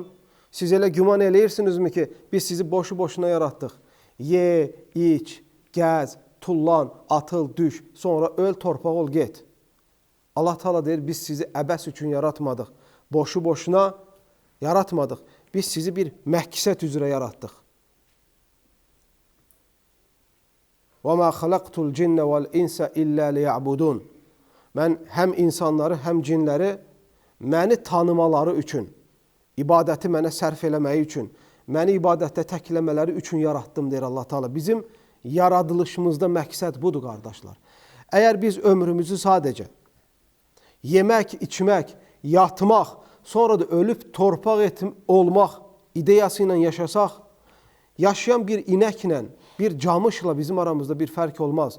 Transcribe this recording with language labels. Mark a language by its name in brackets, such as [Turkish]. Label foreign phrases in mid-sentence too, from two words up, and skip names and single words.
[Azerbaijani] Siz elə güman eləyirsinizmi ki, biz sizi boşu-boşuna yaratdıq. Ye, iç, gəz, tullan, atıl, düş, sonra öl, torpaq ol, get. Allah Teala deyir, biz sizi əbəs üçün yaratmadıq. Boşu-boşuna yaratmadıq. Biz sizi bir məqsəd üzrə yaratdıq. [Arabic] وَمَا خَلَقْتُ الْجِنَّ وَالْاِنْسَ إِلَّا لِيَعْبُدُونَ. [Azerbaijani] Mən həm insanları, həm cinləri məni tanımaları üçün, ibadəti mənə sərf eləməyi üçün, məni ibadətdə təkləmələri üçün yaratdım, deyir Allah Teala. Bizim yaradılışımızda məqsəd budur, qardaşlar. Əgər biz ömrümüzü sadəcə yemək, içmək, yatmaq, sonra da ölüb torpaq olmaq ideyası ilə yaşasaq, yaşayan bir inəklə, bir camışla bizim aramızda bir fərq olmaz.